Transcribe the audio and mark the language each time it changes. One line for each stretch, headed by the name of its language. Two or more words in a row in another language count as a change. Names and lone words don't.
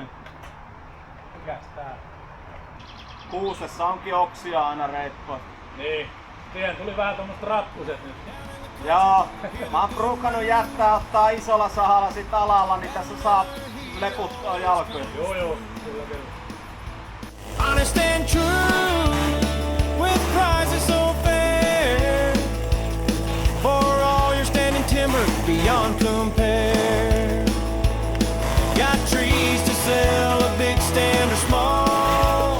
Finnish: Mikäs tää? Kuusessa onkin oksia aina reippaasti. Niin. Siihen tuli vähän tommoset ratkuset nyt. Joo, mä oon ruukannut ottaa isolla sahalla sit alalla, niin tässä saa leputtaa jalkoja. Joo, kyllä.
English: Honest and true, with prices so fair, for all your standing timber beyond compare. Got trees to sell, a big stand or small.